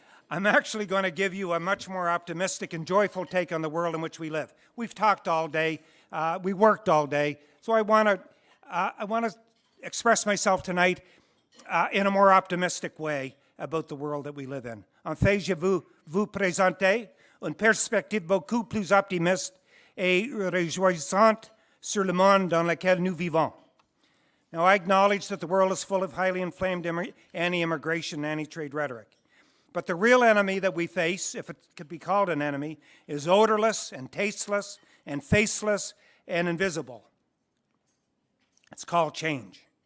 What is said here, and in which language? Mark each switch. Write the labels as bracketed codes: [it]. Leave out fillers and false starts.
[en] I'm actually going to give you a much more optimistic and joyful take on the world in which we live. We've talked all day, we worked all day, so I want to express myself tonight in a more optimistic way about the world that we live in. [fr] En fait, je veux vous présenter une perspective beaucoup plus optimiste et réjouissante sur le monde dans lequel nous vivons. [en] Now, I acknowledge that the world is full of highly inflamed anti-immigration, anti-trade rhetoric. But the real enemy that we face, if it could be called an enemy, is odorless and tasteless and faceless and invisible. It's called change.